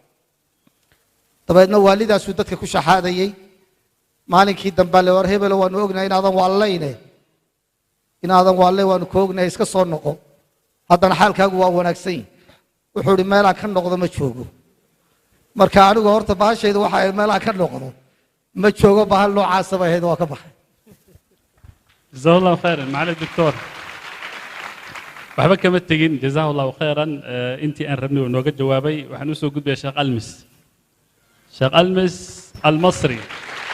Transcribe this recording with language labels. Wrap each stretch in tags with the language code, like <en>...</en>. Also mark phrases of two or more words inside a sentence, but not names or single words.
<so>dabeedna waalidaasuu dadka ku shaxaadayey maalinkii dambaa le war hebelo waanu ognahay inaadan waalle waanu ka ognahay iska soo noqo haddana xaalkaagu waa wanaagsan yihi wuxuu ihi meelaan ka noqdo ma joogo marka anigu horta bahashayda waxa ay meelaan ka noqdo ma joogo bahal noocaasa bay ahayd waa ka baxay</so> <ar>جزاه الله خيرا معالي الدكتور</ar> <so>waxba kama tegin</so> <ar>جزاه الله خيرا</ar> <so>intii aan rabnay nooga jawaabay waxaan u soo gudbaya sheekh almis المصري</so>